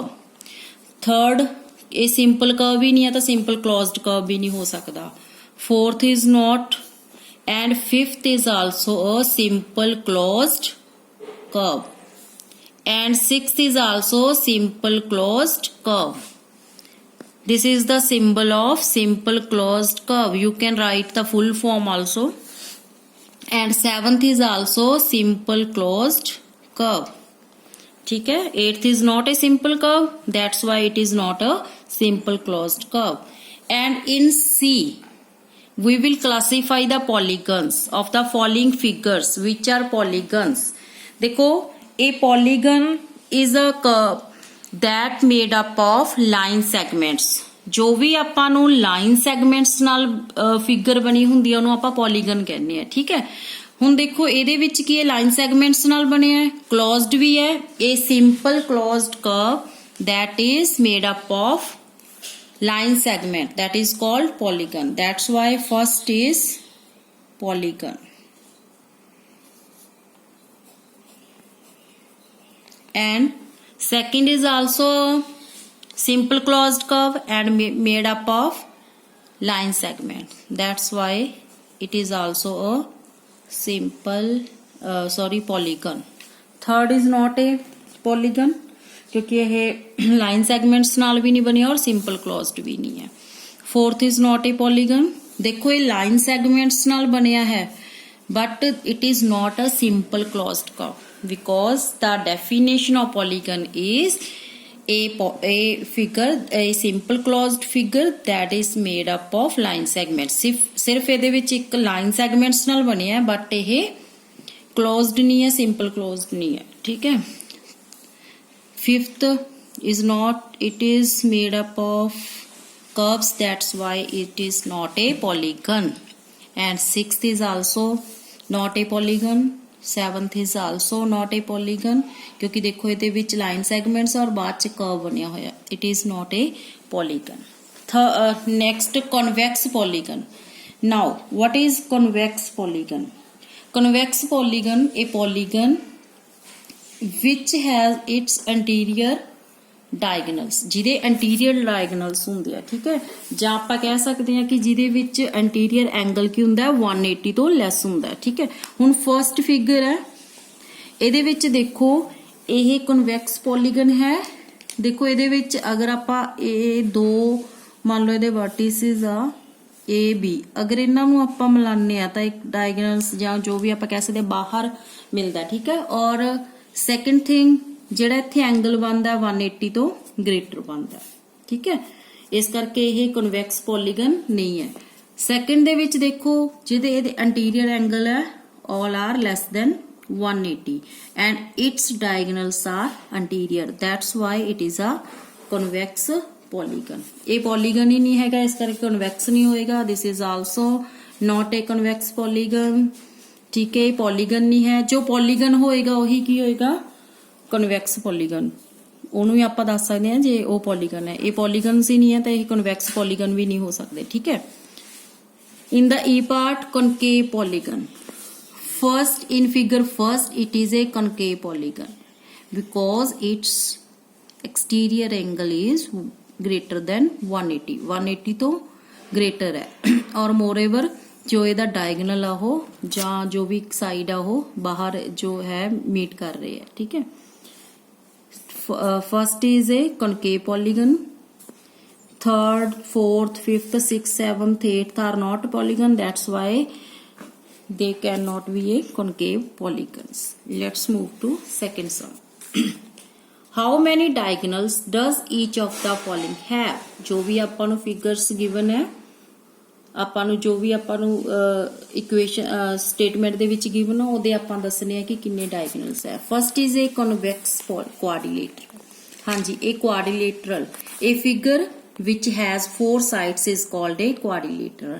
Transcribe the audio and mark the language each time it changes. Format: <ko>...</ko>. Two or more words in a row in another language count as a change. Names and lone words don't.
<pa>ਥਰਡ ਇਹ</pa> <en>simple curve</en> <pa>ਵੀ ਨਹੀਂ ਹੈ ਤਾਂ</pa> <en>simple closed curve</en> <pa>ਵੀ ਨਹੀਂ ਹੋ ਸਕਦਾ.</pa> <en>fourth is not and fifth is also a simple closed curve and sixth is also simple closed curve. This is the symbol of simple closed curve. You can write the full form also. And 7th is also simple closed curve.</en> <hi>ठीक है,</hi> <en>8th is not a simple curve. That's why it is not a simple closed curve. And in C, we will classify the polygons of the following figures. Which are polygons? देखो, a polygon is a curve that made up of line segments.</en> <hi>जो भी</hi> <pa>ਆਪਾਂ ਨੂੰ</pa> <en>line segments</en> <pa>ਨਾਲ ਫਿਗਰ ਬਣੀ ਹੁੰਦੀ ਹੈ ਉਹਨੂੰ ਆਪਾਂ ਪੋਲੀਗਨ ਕਹਿੰਦੇ ਆ. ਠੀਕ ਹੈ, ਹੁਣ ਦੇਖੋ ਇਹਦੇ ਵਿੱਚ ਕੀ ਹੈ,</pa> <en>line segments</en> <pa>ਨਾਲ ਬਣਿਆ ਹੈ, ਕਲੋਜ਼ਡ ਵੀ ਹੈ.</pa> <en>ਇਹ simple closed curve that is made up of line segment, that is called polygon. That's why first is polygon. And second is also simple closed curve and made up of line segment. That's why it is also a simple polygon. Third is not a polygon</en> <pa>ਕਿਉਂਕਿ ਇਹ</pa> <en>line segments</en> <pa>ਨਾਲ ਵੀ ਨਹੀਂ ਬਣਿਆ ਔਰ</pa> <en>simple closed</en> <pa>ਵੀ ਨਹੀਂ ਹੈ.</pa> <en>fourth is not a polygon.</en> <pa>ਦੇਖੋ ਇਹ</pa> <en>line segments</en> <pa>ਨਾਲ ਬਣਿਆ ਹੈ</pa> <en>but it is not a simple closed curve because the definition of polygon is a figure, a simple closed figure that is made up of line segments.</en> <pa>सिर्फ ਇਹਦੇ ਵਿੱਚ ਇੱਕ</pa> <en>line segments</en> <pa>ਨਾਲ ਬਣਿਆ ਹੈ बट ਇਹ closed ਨਹੀਂ ਹੈ,</pa> <en>simple closed</en> <pa>ਨਹੀਂ ਹੈ. ਠੀਕ ਹੈ.</pa> <en>Fifth is not, it is made up of curves, that's why it is not a polygon. And sixth is also not a polygon. Seventh is also not a polygon</en> <pa>ਕਿਉਂਕਿ ਦੇਖੋ ਇਹਦੇ ਵਿੱਚ</pa> <en>line segments</en> <pa>ਔਰ ਬਾਦ ਚ curve ਬਣਿਆ ਹੋਇਆ.</pa> <en>It is not a polygon. Next, convex polygon. Now what is convex polygon? Convex polygon, a polygon which has its anterior diagonals,</en> <pa>ਜਿਹਦੇ anterior diagonals ਹੁੰਦੇ ਆ. ਠੀਕ ਹੈ. ਜਾਂ ਆਪਾਂ ਕਹਿ ਸਕਦੇ ਹਾਂ ਕਿ ਜਿਹਦੇ ਵਿੱਚ</pa> <en>anterior angle</en> <pa>ਕੀ ਹੁੰਦਾ 180 ਤੋਂ ਲੈਸ ਹੁੰਦਾ. ਠੀਕ ਹੈ. ਹੁਣ</pa> <en>first figure</en> <pa>ਹੈ, ਇਹਦੇ ਵਿੱਚ ਦੇਖੋ ਇਹ</pa> <en>convex polygon</en> <pa>ਹੈ. ਦੇਖੋ ਇਹਦੇ ਵਿੱਚ ਅਗਰ ਆਪਾਂ ਇਹ ਦੋ ਮੰਨ ਲਓ ਇਹਦੇ ਵਰਟਿਸਿਸ ਆ A B, ਅਗਰ ਇਹਨਾਂ ਨੂੰ ਆਪਾਂ ਮਿਲਾਉਂਦੇ ਆ ਤਾਂ ਇੱਕ ਡਾਇਗਨਲਸ ਜਾਂ ਜੋ ਵੀ ਆਪਾਂ ਕਹਿ ਸਕਦੇ ਬਾਹਰ ਮਿਲਦਾ. ਠੀਕ ਹੈ. ਔਰ</pa> <en>second thing</en> <pa>ਜਿਹੜਾ ਇੱਥੇ ਐਂਗਲ ਬਣਦਾ 180 ਤੋਂ ਗ੍ਰੇਟਰ ਬਣਦਾ. ਠੀਕ ਹੈ. ਇਸ ਕਰਕੇ ਇਹ</pa> <en>convex polygon</en> <pa>ਨਹੀਂ ਹੈ. ਸੈਕੰਡ ਦੇ ਵਿੱਚ ਦੇਖੋ ਜਿਹਦੇ ਇਹਦੇ</pa> <en>anterior angle</en> <pa>ਹੈ</pa> <en>all are less than 180 and its diagonals are anterior. That's why it is a convex polygon.</en> <pa>ਇਹ polygon ਹੀ ਨਹੀਂ ਹੈਗਾ, ਇਸ ਕਰਕੇ convex ਨਹੀਂ ਹੋਏਗਾ.</pa> <en>This is also not a convex polygon.</en> <pa>ਠੀਕ ਹੈ. polygon ਨਹੀਂ ਹੈ. ਜੋ polygon ਹੋਏਗਾ ਉਹੀ ਕੀ ਹੋਏਗਾ</pa> <en>convex polygon.</en> <pa>ਉਹਨੂੰ ਹੀ ਆਪਾਂ ਦੱਸ ਸਕਦੇ ਹਾਂ ਜੇ ਉਹ polygon ਹੈ. ਇਹ polygons ਹੀ ਨਹੀਂ ਹੈ ਤਾਂ ਇਹ</pa> <en>convex polygon</en> <pa>ਵੀ ਨਹੀਂ ਹੋ ਸਕਦੇ. ਠੀਕ ਹੈ.</pa> <en>In the E part, concave polygon. First, in figure first, it is a concave polygon because its exterior angle is greater than 180.</en> <pa>180 ਤੋਂ greater ਹੈ और moreover जो ਇਹਦਾ diagonal ਆ ਉਹ ਜਾਂ ਜੋ ਵੀ ਸਾਈਡ ਆ ਉਹ ਬਾਹਰ ਜੋ ਹੈ meet ਕਰ ਰਹੇ ਹੈ. ਠੀਕ ਹੈ.</pa> <en>First is a concave polygon. Third, fourth, fifth, sixth, seventh, eighth are not polygon. That's why they cannot be a concave polygons. Let's move to second sum. How many diagonals does each of the following have?</en> <hi>जो भी</hi> <pa>ਆਪਾਂ ਨੂੰ</pa> <en>figures given</en> <pa>ਹੈ, ਆਪਾਂ ਨੂੰ ਜੋ ਵੀ ਆਪਾਂ ਨੂੰ</pa> <en>equation statement</en> <pa>ਦੇ ਵਿੱਚ given ਹੈ ਉਹਦੇ ਆਪਾਂ ਦੱਸਣੇ ਆ ਕਿ ਕਿੰਨੇ diagonals ਹੈ.</pa> <en>First is a convex quadrilateral.</en> <pa>ਹਾਂਜੀ, ਇਹ</pa> <en>quadrilateral, ਇਹ figure which has 4 sides is called a quadrilateral.</en>